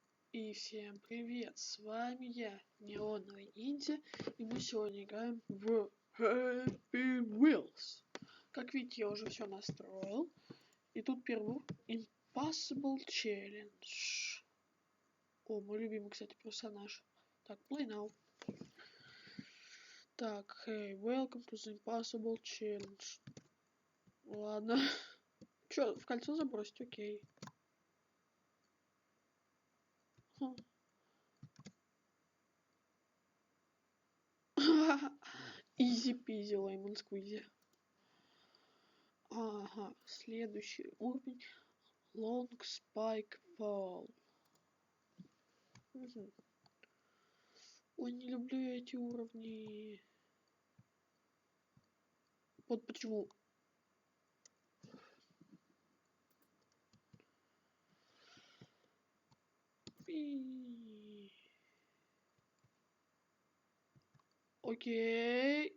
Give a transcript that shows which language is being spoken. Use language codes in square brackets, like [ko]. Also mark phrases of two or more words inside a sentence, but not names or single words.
[ru] И всем привет, с вами я, Неоновый Ниндзя, и мы сегодня играем в Happy Wheels. Как видите, я уже все настроил, и тут первый Impossible Challenge. О, мой любимый, кстати, персонаж. Так, [en] play now. [ru] Так, [en] hey, welcome to the Impossible Challenge. [ru] Ладно. Чё, в кольцо забросить? Окей. [en] easy peasy, lemon squeezy. [ru] Ага, следующий уровень. Long Spike Fall. Угу. Ой, не люблю эти уровни. Вот почему. Окей.